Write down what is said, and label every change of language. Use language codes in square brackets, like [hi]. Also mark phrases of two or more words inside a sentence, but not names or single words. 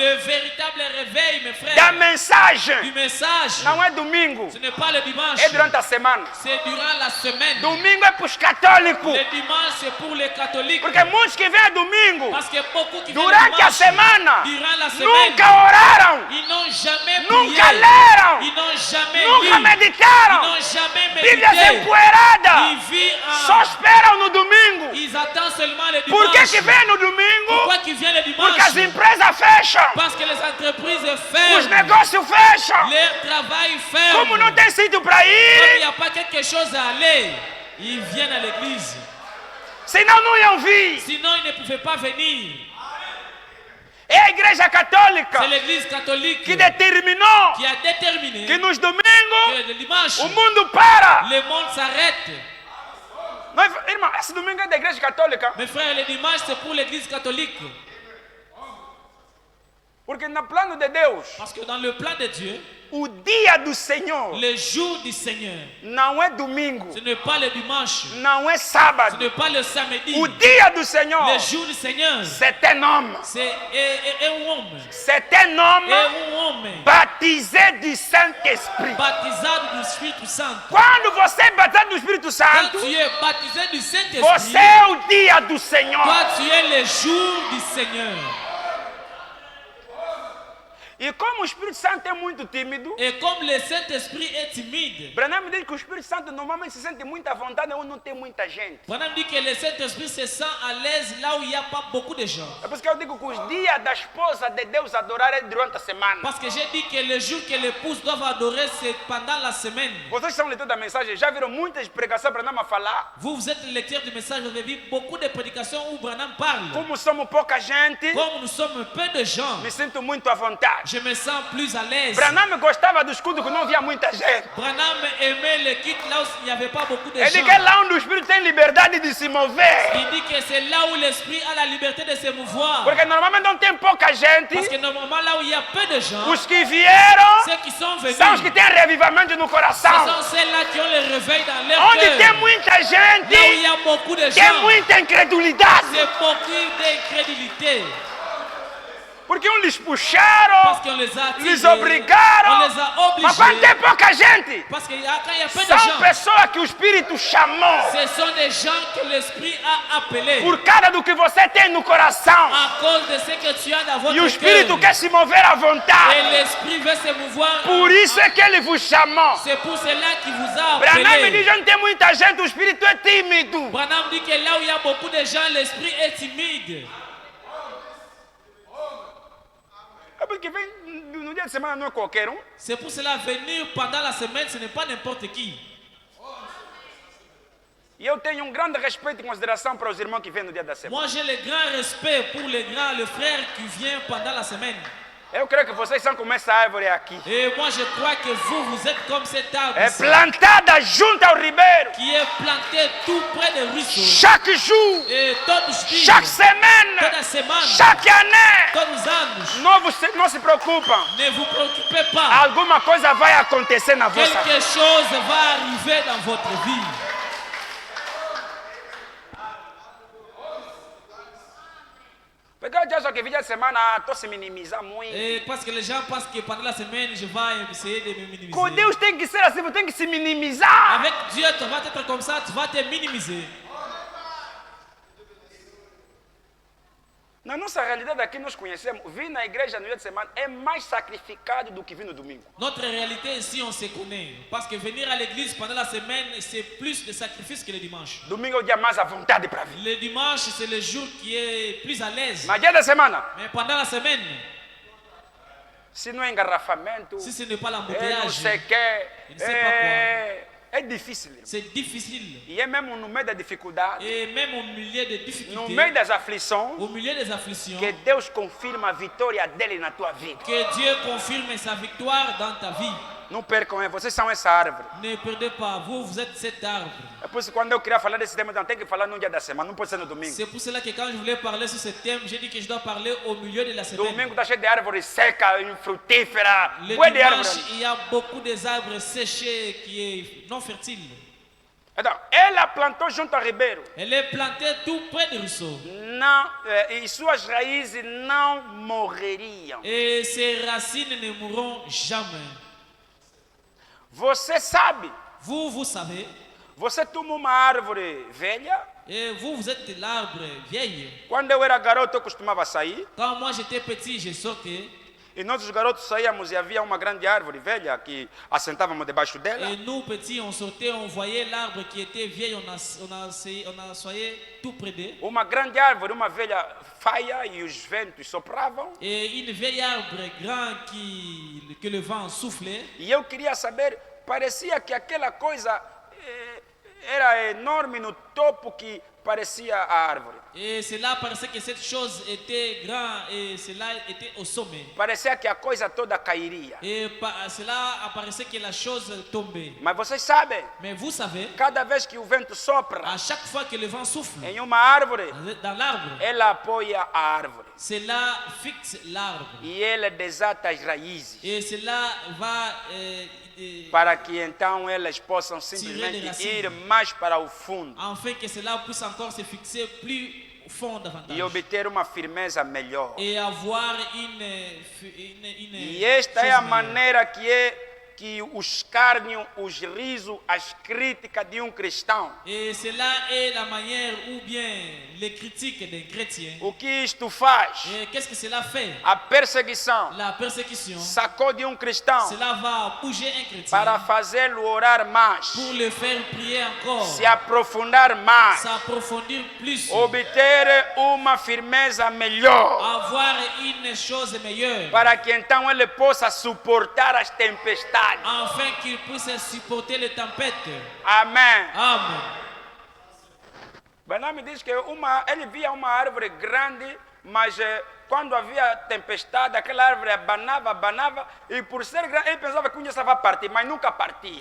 [fr] Le véritable réveil, mes [pt] da [fr] frères, [pt] mensagem [fr] du message, [pt] não é domingo, [fr] ce n'est pas le dimanche, [pt] é durante a semana. [fr] c'est durant la semaine. [pt] Domingo é para os católicos. [fr] Le dimanche, c'est pour les catholiques. [pt] Porque muitos que vêm domingo, [fr] Parce que beaucoup qui viennent le [pt] durante a [fr] dimanche, [pt] semana, [fr] durant la semaine, [pt] nunca oraram, [fr] ils n'ont jamais [pt] nunca [fr] prié, [pt] leram, [fr] ils n'ont jamais [pt] nunca [fr] lu, [pt] meditaram. [fr] ils n'ont jamais [pt] Bíblias [fr] médité. [pt] empoeiradas. [fr] Ils vivent [pt] Só esperam no domingo. [fr] ils attendent seulement le [pt] Por que [fr] dimanche. [pt] que vem no domingo? [fr] Pourquoi qu'ils viennent le [pt] Porque as [fr] dimanche? [pt] empresas fecham, [fr] Parce que les entreprises [pt] os [fr] ferment, [pt] negócios fecham. [fr] leur travail ferme. [pt] Como não tem sítio para [fr] Comme il [pt] ir, [fr] n'y a pas quelque chose à aller, ils viennent à l'église. [pt] senão não iam vir. [fr] Sinon, ils ne pouvaient pas venir. [pt] É a igreja católica [fr] C'est l'église catholique [pt] que determinou [fr] qui a déterminé [pt] que nos domingos [fr] que le dimanche, [pt] o mundo para. [fr] le monde s'arrête. [pt] Nós, irmão, esse domingo é da igreja católica. [fr] Mes frères, le dimanche, c'est pour l'église catholique. [pt] Porque no plano de Deus, [fr] Parce que dans le plan de Dieu, [pt] o dia do Senhor [fr] le jour du Seigneur, [pt] não é domingo, [fr] ce n'est pas le dimanche, [pt] não é [fr] ce [pt] sábado. [fr] n'est pas le samedi. [pt] O dia do Senhor, [fr] Le jour du Seigneur, c'est un homme. c'est un homme. C'est un homme [pt] Um homem [fr] baptisé du Saint-Esprit. [pt] batizado do Espírito Santo. Quando você é batizado do Espírito [fr] Quand [pt] Santo, [fr] tu es baptisé du [pt] você [fr] Saint-Esprit, [pt] é o dia do Senhor. [fr] toi tu es le jour du Seigneur. [pt] E como o Espírito Santo é muito tímido, [fr] Et comme le Saint-Esprit est timide, [pt] Branham me diz que o Espírito Santo normalmente se sente muita vontade onde não tem muita gente. [fr] Branham dit que le Saint-Esprit se sent à l'aise là où il n'y a pas beaucoup de gens. [pt] É por isso que eu digo que os dias da esposa de Deus adorar é durante a semana. [fr] Parce que j'ai dit que le jour que l'épouse doit adorer, c'est pendant la semaine. [pt] Vocês são leitores da mensagem, já viram muitas pregações para não falar? [fr] Vous êtes lecteur du message, vous avez vu beaucoup de prédications où Branham parle. [pt] Como somos pouca gente, [fr] Comme nous sommes peu de gens, [pt] me sinto muito à vontade. [fr] je me sens plus à l'aise. [pt] Branham gostava dos cultos que não havia muita gente. [fr] Branham aimait le culte là où il n'y avait pas beaucoup de [pt] Ele [fr] gens. [pt] diz que é lá onde o Espírito tem liberdade de se mover. [fr] Il dit que c'est là où l'esprit a la liberté de se mouvoir. [pt] Porque normalmente não tem pouca gente. [fr] Parce que normalement là où il y a peu de gens, [pt] Os que vieram [fr] ceux qui sont venus, [pt] são os que têm revivamento no [fr] ce [pt] coração. [fr] sont ceux-là qui ont le réveil dans leur [pt] Onde tem [fr] cœur. [pt] muita [fr] Là où il [pt] gente, [fr] y a beaucoup de [pt] tem [fr] gens, [pt] muita incredulidade. [fr] c'est beaucoup d'incrédulité. [pt] Porque lhes puxaram, [fr] Parce qu'on les a [pt] lhes [fr] tirés, [pt] obrigaram. [fr] on les a [pt] Mas quando [fr] obligés. [pt] tem pouca gente, [fr] Parce que quand il y a peu de [pt] são [fr] gens, [pt] pessoas que o Espírito chamou. [fr] ce sont des gens que l'esprit a appelés [pt] Por causa do que você tem no coração. [fr] à cause de ce que tu as dans votre [pt] E o Espírito [fr] cœur. [pt] quer se mover à [fr] Et [pt] vontade. [fr] l'esprit veut se mouvoir. [pt] Por isso é que ele vos chamou. [fr] C'est pour cela qu'il vous a [pt] Branham me diz [fr] appelé. [pt] onde tem muita gente, o Espírito é tímido. [fr] Branham dit que là où il y a beaucoup de gens, l'esprit est timide. [pt] É porque vem no dia de semana não é qualquer um. [fr] C'est pour cela venir pendant la semaine, ce n'est pas n'importe qui. [pt] E eu tenho um grande respeito e consideração para os irmãos que vêm no dia da semana. [fr] Moi, j'ai le grand respect pour le frère qui vient pendant la semaine. [pt] Eu creio que vocês são como essa árvore aqui. [fr] Et moi, je crois que vous êtes comme cet arbre [pt] É [fr] ici, [pt] plantada junto ao ribeiro. [fr] qui est planté tout près des ruisseaux. Chaque jour, [pt] Et todos os dias, [fr] chaque semaine, [pt] toda semana, [fr] chaque année. [pt] todos os anos, Não se preocupam. [fr] ne vous préoccupez pas. [pt] Alguma coisa vai acontecer na vossa vida. [fr] Quelque chose va arriver dans votre vie. [pt] Porque eu já só que dia de semana estou se minimizar muito. [fr] Et parce que les gens pensent que pendant la semaine, je vais essayer de me minimiser. [pt] Com Deus tem que ser assim, você tem que se minimizar. [fr] Avec Dieu, tu vas être comme ça, tu vas te minimiser. [pt] Na nossa realidade aqui nós conhecemos, vir na igreja no dia de semana é mais sacrificado do que vir no domingo. [fr] Notre réalité ici, on se connaît. Parce que venir à l'église pendant la semaine, c'est plus de sacrifice que le dimanche. [pt] Domingo é o dia mais à vontade para vir. [fr] Le dimanche, c'est le jour qui est plus à l'aise. [pt] Mas dia da semana, [fr] Mais pendant la semaine, [pt] se não é engarrafamento, [fr] si ce n'est pas [pt] é não [fr] l'embouteillage, [pt] sei o que, Não sei pra é difícil. Irmão. [fr] c'est difficile. [pt] E é mesmo no meio da dificuldade, [fr] Et même au milieu des [pt] no [fr] difficultés, [pt] meio das aflições, [fr] au milieu des afflictions, [pt] que Deus confirma a vitória dele na tua vida. [fr] que Dieu confirme sa victoire dans ta vie. [pt] Não percam, vocês são essa árvore. [fr] Ne perdez pas, vous êtes cet arbre. [pt] É por isso que quando eu queria falar desse tema, então tem que falar no dia da semana, não pode ser no domingo. [fr] C'est pour cela que quand je voulais parler sur ce thème, j'ai dit que je dois parler au milieu de la semaine. [pt] Domingo está cheio de árvores secas, infrutíferas, [fr] Le [pt] bué de [fr] dimanche, [pt] árvores. [fr] il y a beaucoup d'arbres séchés qui est non fertile. [pt] Então, ela plantou junto ao ribeiro. [fr] Elle est plantée tout près du ruisseau. [pt] e suas raízes não morreriam. [fr] Et ses racines ne mourront jamais. [pt] Você sabe, [fr] Vous savez, [pt] você toma uma árvore velha. [fr] et vous êtes l'arbre vieil. [pt] Quando eu era garoto, eu costumava sair. [fr] Quand moi j'étais petit, je sortais. [pt] E nós, os garotos, saíamos e havia uma grande árvore velha que assentávamos debaixo dela. [fr] Et nous, petits, on sortait, on voyait l'arbre qui était vieil, on assoyait tout près d'eux. [pt] Uma grande árvore, uma velha faia e os ventos sopravam. [fr] Et une vieille arbre grand que le vent soufflait. [pt] E eu queria saber, parecia que aquela coisa era enorme no topo que parecia a árvore. [fr] Et cela paraissait que cette chose était grande et cela était au sommet. [pt] Parecia que a coisa toda cairia. [fr] Et cela apparaissait que la chose tombait. [pt] Mas vocês sabem, [fr] Mais vous savez, [pt] cada vez que o vento sopra [fr] à chaque fois que le vent souffle [pt] em uma árvore, [fr] dans l'arbre, [pt] ela apoia a árvore. [fr] cela fixe l'arbre. [pt] E ela desata as raízes. [fr] Et cela va [pt] Para que então elas possam simplesmente ir mais para o fundo. [fr] afin que cela puisse encore se fixer plus fond davantage. [pt] E obter uma firmeza melhor. [fr] Et avoir [pt] E esta é a maneira que o escárnio, os risos, as críticas de um cristão. [fr] Et cela est la manière ou bien les critiques d'un chrétien. [pt] O que isto faz? [fr] Et qu'est-ce que cela fait? [pt] A perseguição [fr] La persécution, [pt] sacode um cristão [fr] cela va bouger un chrétien [pt] para fazê-lo orar mais, [fr] pour le faire prier encore, [pt] se aprofundar mais, [fr] s'approfondir plus, [pt] obter uma firmeza melhor, [fr] avoir une chose meilleure, [pt] para que então ele possa suportar as tempestades. [fr] afin qu'il puisse supporter les tempêtes. [pt] Amém. [fr] Amen. [pt] Branham diz que ele via uma árvore grande, mas quando havia tempestade, aquela árvore abanava, e por ser grande, ele pensava que um dia estava a partir, mas nunca partia.